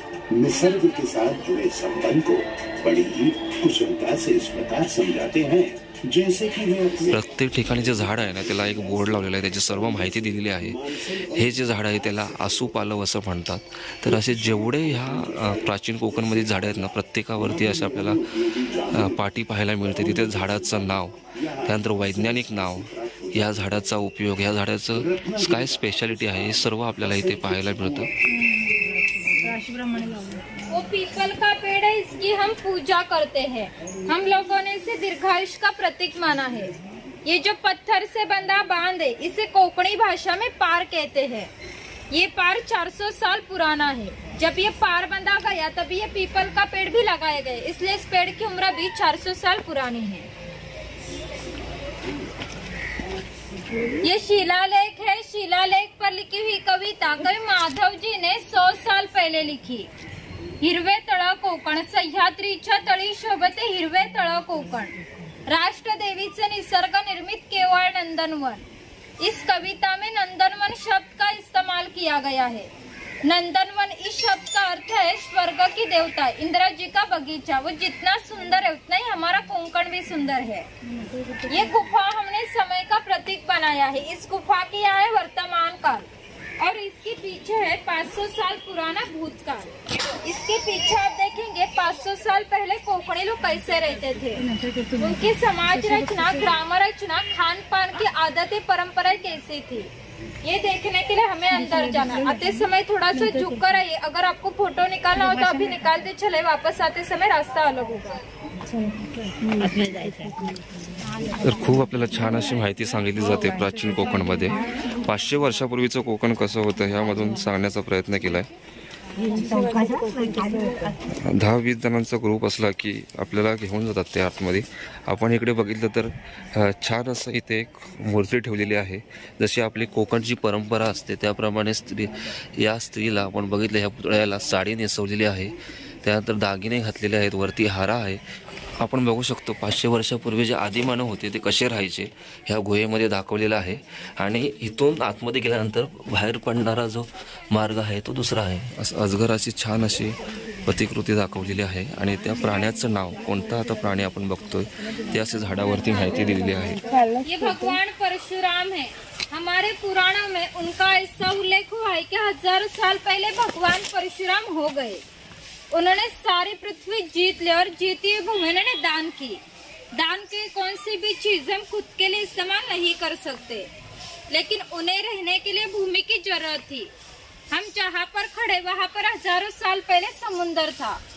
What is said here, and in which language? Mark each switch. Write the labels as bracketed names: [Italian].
[Hindi] निसर्ग के साथ जुड़े संबंध को बड़ी ही कुशलता से इस प्रकार समझाते हैं जैसे कि [Marathi] प्रत्येक ठिकाणी जे झाड आहे ना त्याला एक बोर्ड लावलेला आहे, त्याची सर्व माहिती दिलेली आहे। हे जे झाड आहे त्याला आसूपालव असं म्हणतात। तर असे जेवढे ह्या प्राचीन कोकणमध्ये झाडं आहेत ना, प्रत्येकावरती असे आपल्याला पाटी पाहायला मिळते। तिथे झाडाचं नाव, त्यानंतर वैज्ञानिक नाव, या झाडाचा उपयोग, या झाडाचं काय स्पेशालिटी आहे, हे सर्व आपल्याला इथे पाहायला मिळतं। [Hindi] वो पीपल का पेड़ है, इसकी हम पूजा करते हैं। हम लोगों ने इसे दीर्घायुष्य का प्रतीक माना है। ये जो पत्थर से बंधा बांध है, इसे कोंकणी भाषा में पार कहते हैं। ये पार 400 साल पुराना है। जब ये पार बंधा गया तभी ये पीपल का पेड़ भी लगाए गए, इसलिए इस पेड़ की उम्र भी 400 साल पुरानी है। ये शिलालेख है। शिलालेख पर लिखी हुई कविता कवि माधव जी ने 100 साल पहले लिखी। [Marathi] हिरवे तळ कोकण, सह्याद्रीच्या तळी शोभते हिरवे तळ कोकण, राष्ट्रदेवीचे निसर्ग निर्मित केवळ नंदनवन। [Hindi] इस कविता में नंदनवन शब्द का इस्तेमाल किया गया है। नंदनवन इस शब्द का अर्थ है स्वर्ग की देवता, इंद्र जी का बगीचा। वो जितना सुंदर है उतना ही हमारा कोंकण भी सुंदर है। ये गुफा हमने समय का प्रतीक बनाया है। इस गुफा की यहाँ है वर्तमान काल और इसके पीछे है 500 साल पुराना भूतकाल। इसके पीछे आप देखेंगे 500 साल पहले कोंकणी लोग कैसे रहते थे, उनकी समाज रचना, ग्राम रचना, खान पान की आदतें, परंपराएं कैसी थी, ये देखने के लिए हमें अंदर जाना। आते समय थोड़ा सा झुक कर आइए। अगर आपको फोटो निकालना हो तो अभी निकालते चले, वापस आते समय रास्ता अलग होगा। [Marathi] तर खूप आपल्याला छान अशी माहिती सांगितली जाते प्राचीन कोकणमध्ये। 500 वर्षापूर्वीचं कोकण कसं होतं ह्यामधून सांगण्याचा प्रयत्न केलाय। 10-20 जणांचा ग्रुप असला की आपल्याला घेऊन जातात ते आतमध्ये। आपण इकडे बघितलं तर छान असं इथे एक मूर्ती ठेवलेली आहे। जशी आपली कोकणची परंपरा असते त्याप्रमाणे या स्त्रीला आपण बघितलं, ह्या पुतळ्याला साडी नेसवलेली आहे, त्यानंतर दागिने घातलेले आहेत, वरती हारा आहे। आपण बघू शकतो 500 वर्षापूर्वी जे आदिमानव होते ते कसे राहायचे ह्या गुहेमध्ये दाखवलेला आहे। आणि इथून आतमध्ये गेल्यानंतर बाहेर पडणारा जो मार्ग आहे तो दुसरा आहे। अजगराची छान अशी प्रतिकृती दाखवलेली आहे आणि त्या प्राण्याचं नाव, कोणता आता प्राणी आपण बघतोय ते असे झाडावरती माहिती दिलेली आहे। [Hindi] ये भगवान परशुराम है। हमारे पुराणों में उनका ऐसा उल्लेख हुआ है कि हजारों साल पहले भगवान परशुराम हो गए। उन्होंने सारी पृथ्वी जीत ली और जीती हुई भूमि उन्होंने दान की। दान की कौन सी भी चीज हम खुद के लिए इस्तेमाल नहीं कर सकते, लेकिन उन्हें रहने के लिए भूमि की जरूरत थी। हम जहाँ पर खड़े वहाँ पर हजारों साल पहले समुंदर था।